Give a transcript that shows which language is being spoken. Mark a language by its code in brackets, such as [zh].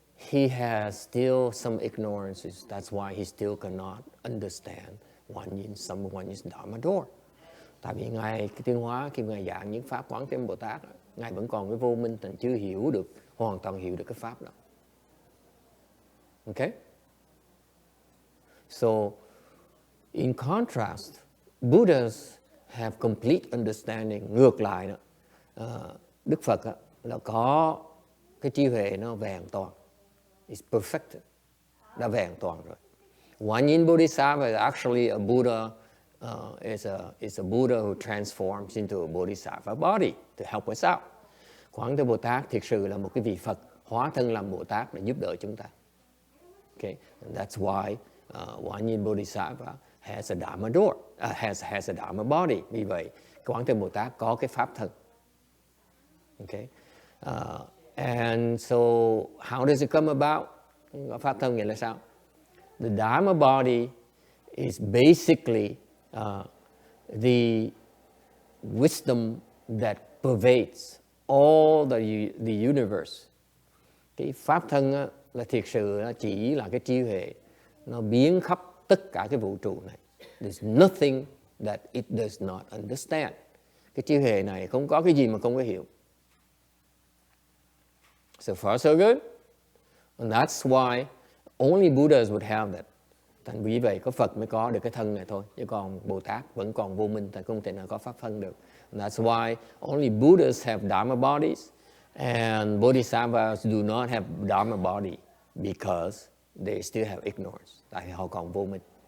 [en] He has still some ignorances. That's why he still cannot understand one is Dharma door. [vi] Tại vì Ngài Tiên Hóa khi Ngài giảng những pháp Quán Thế Bồ Tát, Ngài vẫn còn cái vô minh, thành chưa hiểu được, hoàn toàn hiểu được cái pháp đó. [en] Okay? So, in contrast, Buddhas have complete understanding. [vi] Ngược lại đó, Đức Phật là có cái trí huệ nó vẹn toàn. [en] It's perfected. [vi] Đã vẹn toàn rồi. [en] One in Bodhisattva is actually a Buddha, is a Buddha who transforms into a Bodhisattva body to help us out. [vi] Quán Thế Bồ Tát thực sự là một cái vị Phật hóa thân làm Bồ Tát để giúp đỡ chúng ta. [en] Okay, and that's why One in Bodhisattva has a Dharma door, has a Dharma body. [vi] Vì vậy, Quán Thế Bồ Tát có cái pháp thân. [en] Okay, and so how does it come about? [vi] Pháp thân nghĩa là sao? [en] The Dharma body is basically the wisdom that pervades all the universe. [vi] Cái pháp thân là thiệt sự chỉ là cái trí huệ, nó biến khắp tất cả cái vũ trụ này. [en] There's nothing that it does not understand. [vi] Cái trí huệ này không có cái gì mà không có hiểu. [en] So far so good. And that's why only Buddhas would have that. [vi] Thành vì vậy có Phật mới có được cái thân này thôi, chứ còn Bồ Tát vẫn còn vô minh, thành không thể nào có pháp thân được. [en] And that's why only Buddhas have Dharma bodies and Bodhisattvas do not have Dharma body because they still have ignorance. [vi] Tại họ còn vô minh.